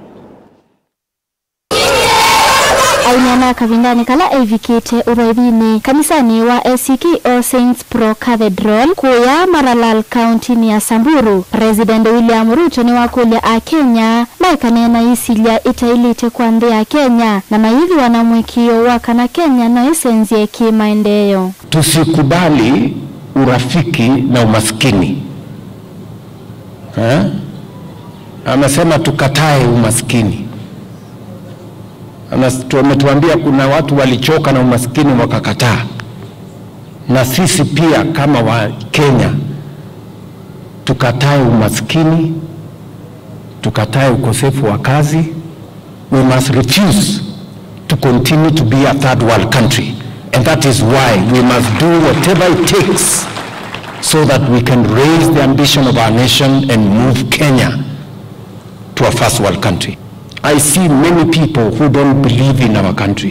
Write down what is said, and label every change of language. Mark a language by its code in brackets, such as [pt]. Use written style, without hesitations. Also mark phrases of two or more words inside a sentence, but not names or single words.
[kam] Ainyana kavindani kala evikite uraivini kanisani wa ACK All Saints Pro Cathedral kuya Maralal County ni ya Samburu. President William Ruto ni wakulia a Kenya maikanena isilia itailite kwa nde ya Kenya na maivi wanamwekio waka na Kenya na isenzie kimaendeyo. [sw] Tusikubali urafiki na umaskini. Anasema tukatae umaskini. Ametuambia kuna watu walichoka na umaskini wakakataa. Na sisi pia kama wa Kenya tukatae umaskini, tukatae ukosefu wa kazi. [en] We must refuse to continue to be a third world country, and that is why we must do whatever it takes so that we can raise the ambition of our nation and move Kenya to a first world country. I see many people who don't believe in our country.